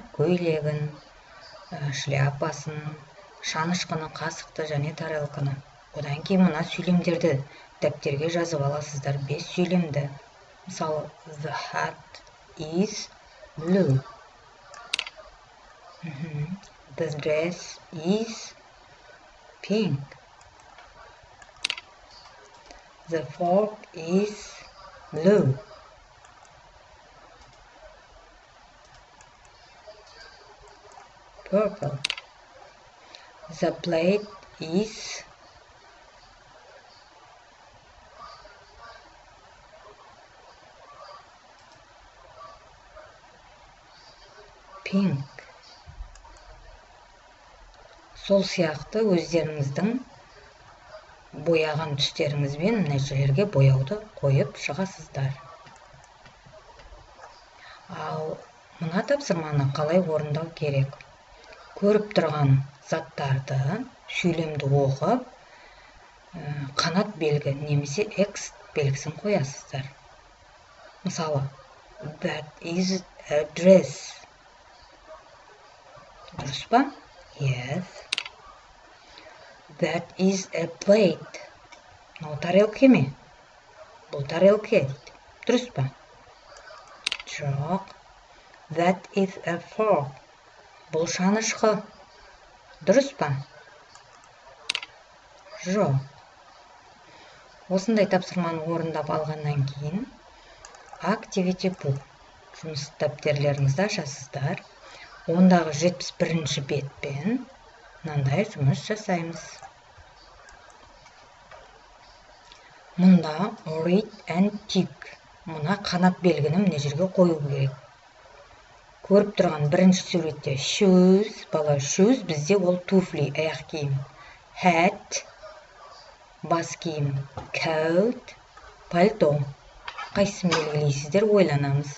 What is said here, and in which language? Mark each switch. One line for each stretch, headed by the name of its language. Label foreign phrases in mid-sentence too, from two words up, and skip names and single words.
Kazakh: Көйлегін, шляпасын, шанышқыны, қасықты және тарелканы. Одан кейін мына сөйлемдерді дәптерге жазып аласыздар. 5 сөйлемді. Мысалы,
English: the hat is blue. The dress is pink. The fork is blue. Purple. The plate is pink.
Kazakh: Сол сияқты өздеріңіздің бояған түстеріңізбен мына жерлерге бояуды қойып шығасыздар. Ал мына тапсырманы қалай орындау керек? Көріп тұрған заттарды, сөйлемді оқып, қанат белгі немесе X белгісін қоясыздар. Мысалы,
English: that is a dress.
Kazakh: Дұрыс па?
English: Yes. That is a plate.
Kazakh: Мынау тарелка ме? Бұл тарелка дейді. Дұрыс па? Жоқ.
English: That is a fork.
Kazakh: Бұл шанышқы. Дұрыс па? Жоқ. Осындай тапсырманы орындап алғаннан кейін
English: Activity book
Kazakh: жұмыс дәптерлеріңізді ашасыздар. Ондағы 71-ші бетпен мынандай жұмыс жасаймыз. Мұнда
English: read and tick.
Kazakh: Мұна қанат белгіні мына жерге қою керек. Көріп тұрған бірінші суретте shoes, бала shoes бізде ол туфли, аяқ киім. Hat, бас киім. Coat, пальто. Қайсысын белгілейсіздер, ойланамыз.